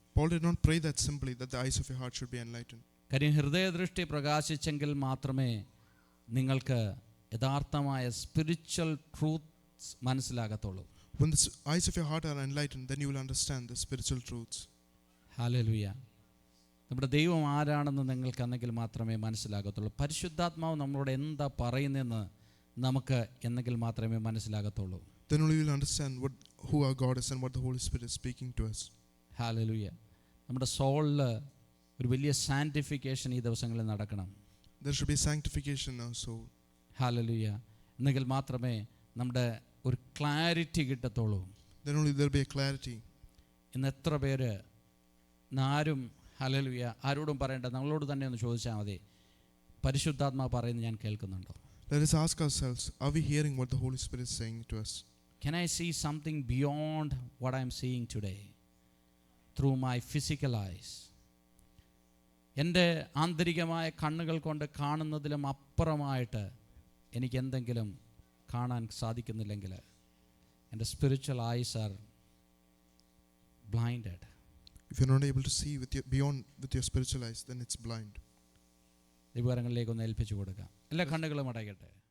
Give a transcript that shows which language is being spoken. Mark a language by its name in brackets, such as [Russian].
[English] Paul did not pray that simply, that the eyes of your heart should be enlightened. [Malayalam] കാര്യം ഹൃദയദൃഷ്ടി പ്രകാശിച്ചെങ്കിൽ മാത്രമേ നിങ്ങൾക്ക് യഥാർത്ഥമായ spiritual truths മനസ്സിലാകത്തുള്ളൂ. [English] When the eyes of your heart are enlightened, then you will understand the spiritual truths. [Malayalam] Hallelujah. നമ്മുടെ ദൈവം ആരാണെന്ന് നിങ്ങൾക്ക് എന്നെങ്കിൽ മാത്രമേ മനസ്സിലാകത്തുള്ളൂ. പരിശുദ്ധാത്മാവ് നമ്മളോട് എന്താ പറയുന്നതെന്ന് നമുക്ക് എന്നെങ്കിൽ മാത്രമേ മനസ്സിലാകത്തുള്ളൂ. [English] Then only we will understand who our God is and what the Holy Spirit is speaking to us. [Malayalam] Hallelujah. നമ്മുടെ സോളിൽ ഒരു വലിയ സാന്റിഫിക്കേഷൻ ഈ ദിവസങ്ങളിൽ നടക്കണം. [English] There should be sanctification in our soul. [Malayalam] Hallelujah. എന്നെങ്കിൽ മാത്രമേ നമ്മുടെ ഒരു ക്ലാരിറ്റി കിട്ടത്തുള്ളൂ. [English] Then only there will be a clarity. [Malayalam] ഇന്ന് എത്ര പേര് ആരും ഹല്ലേലൂയ ആരോടും പറയേണ്ട, നമ്മളോട് തന്നെ ഒന്ന് ചോദിച്ചാൽ മതി, പരിശുദ്ധാത്മാവ് പറയുന്നത് ഞാൻ കേൾക്കുന്നുണ്ടോ? [English] Let us ask ourselves, are we hearing what the Holy Spirit is saying to us? Can I see something beyond what I am seeing today through my physical eyes? [Malayalam] എൻ്റെ ആന്തരികമായ കണ്ണുകൾ കൊണ്ട് കാണുന്നതിലും അപ്പുറമായിട്ട് എനിക്ക് എന്തെങ്കിലും കാണാൻ സാധിക്കുന്നില്ലെങ്കിൽ എൻ്റെ [English] Spiritual eyes are blinded. If you're not able to see beyond with your spiritual eyes, then it's blind. [Malayalam] ദൈവകരങ്ങളിലേക്ക് ഒന്ന് ഏൽപ്പിച്ചു കൊടുക്കാം. എല്ലാ കണ്ണുകളും അടയ്ക്കട്ടെ.